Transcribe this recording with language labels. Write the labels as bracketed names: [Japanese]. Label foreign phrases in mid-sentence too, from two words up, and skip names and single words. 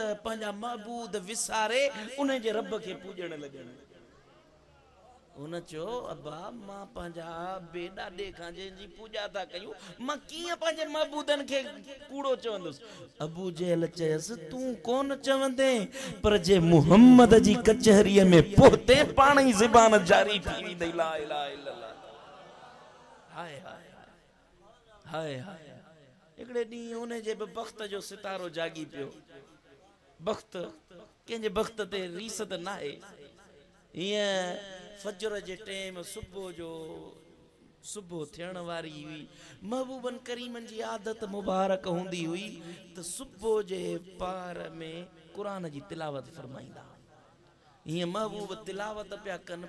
[Sindhi] पंहिंजा महबूद विसारे उन जे रब खे पूॼण लॻे उन चयो अब्बा मां पंहिंजा बेॾाॾे खां जंहिंजी पूॼा था कयूं मां कीअं पंहिंजे महबूदनि खे कूड़ो चवंदुसि अबू जहल चयसि तूं कोन चवंदे पर जे मुहम्मद जी कचहरीअ में पहुते पाण ई ज़बान जारी थी वेंदी [Arabic] لا إله إلا الله [Sindhi] हाय हाय हाय हाय हिकिड़े ॾींहुं उन जे बि बख़्त जो सितारो जागी पियो बख़्त कंहिंजे बख़्त ते रीस त नाहे हीअं फजर जे टाइम सुबुह थियण वारी हुई महबूबन करीमन जी आदत मुबारक हूंदी हुई त सुबुह जे पार में क़ुरान जी तिलावत फरमाईंदा हीअं महबूब तिलावत पिया कनि